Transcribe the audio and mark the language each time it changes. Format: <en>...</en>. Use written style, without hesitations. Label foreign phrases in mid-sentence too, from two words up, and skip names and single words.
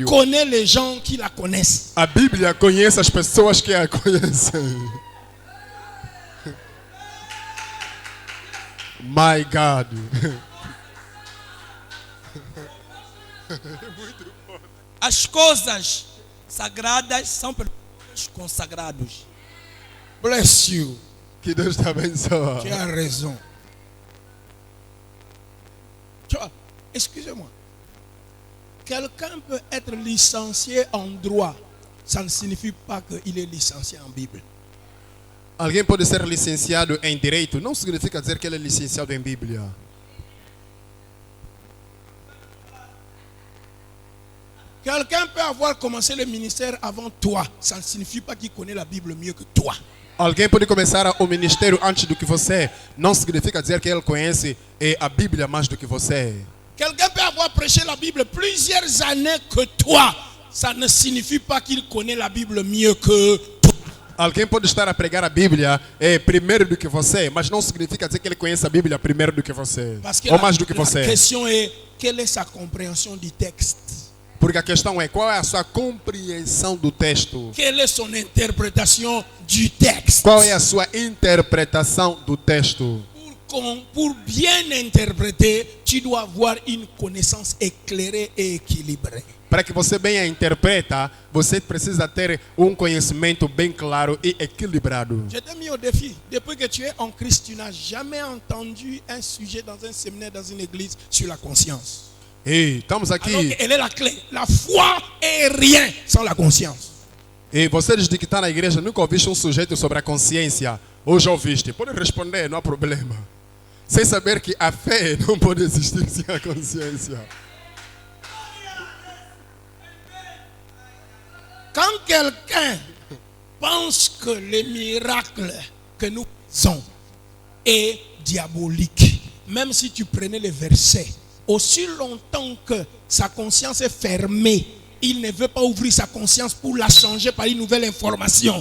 <fr>connaît les gens qui la connaissent.</fr> <pt>A Bíblia conhece as pessoas que a conhecem.</pt> <en>My God.</en> <pt>As coisas sagradas são para os consagrados.</pt> <en>Bless you.</en> <pt>Que Deus te abençoe.</pt> <fr>Tu as raison. Tu vois, excusez-moi. Quelqu'un peut être licencié en droit. Ça ne signifie pas qu'il est licencié en Bible.</fr> <pt>Alguém pode ser licenciado em direito, não significa dizer que ele é licenciado em Bíblia.</pt> <fr>Quelqu'un peut avoir commencé le ministère avant toi. Ça ne signifie pas qu'il connaît la Bible mieux que toi.</fr> <pt>Alguém pode começar o ministério antes do que você, não significa dizer que ele conhece a Bíblia mais do que você.</pt> <fr>Quelqu'un peut avoir prêché la Bible plusieurs années que toi. Ça ne signifie pas qu'il connaît la Bible mieux que toi.</fr> <pt>Alguém pode estar a pregar a Bíblia primeiro do que você, mas não significa dizer que ele conhece a Bíblia primeiro do que você,</pt> <fr>Parce que</fr> <pt>ou mais do que</pt> <fr>la</fr> <pt>você.</pt> <fr>question est, quelle est sa compréhension du texte?</fr> <pt>Porque a questão é, qual é a sua compreensão do texto?</pt> <fr>Quelle est son interprétation du texte?</fr> <pt>Qual é a sua interpretação do texto?</pt> <fr>pour bien interpréter, tu dois avoir une connaissance éclairée et équilibrée.</fr> <pt>Para que você bem a interpreta, você precisa ter conhecimento bem claro e equilibrado.</pt> <fr>Je t'ai mis au défi. Depuis que tu es en Christ, tu n'as jamais entendu un sujet dans un séminaire, dans une église, sur la conscience.</fr> <pt>E estamos</pt> <fr>Alors</fr> <pt>aqui.</pt> <fr>elle est la clé. La foi est rien sans la conscience.</fr> <pt>E vocês de que estão na igreja nunca ouviste sujeito sobre a consciência. Ou já ouviste? Pode responder, não há problema. Sem saber que a fé não pode existir sem a consciência.</pt> <fr>Quand quelqu'un pense que le miracle que nous faisons est diabolique, même si tu prenais les versets, aussi longtemps que sa conscience est fermée, il ne veut pas ouvrir sa conscience pour la changer par une nouvelle information.</fr>